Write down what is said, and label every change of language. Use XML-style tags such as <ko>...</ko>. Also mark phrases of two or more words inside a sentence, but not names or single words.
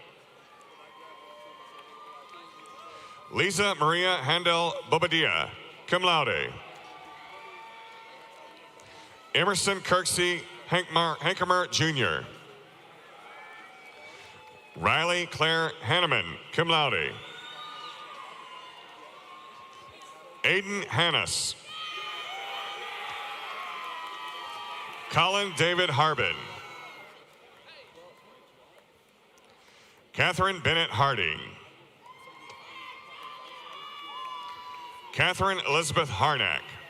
<en>Lisa Maria Handel Bobadilla,</en> <la>cum laude.</la> <en>Emerson Kirksey Hankemer Jr. Riley Claire Hanneman,</en> <la>cum laude.</la> <en>Aiden Hannes. Colin David Harbin. Catherine Bennett Harding. Catherine Elizabeth Harnack.</en>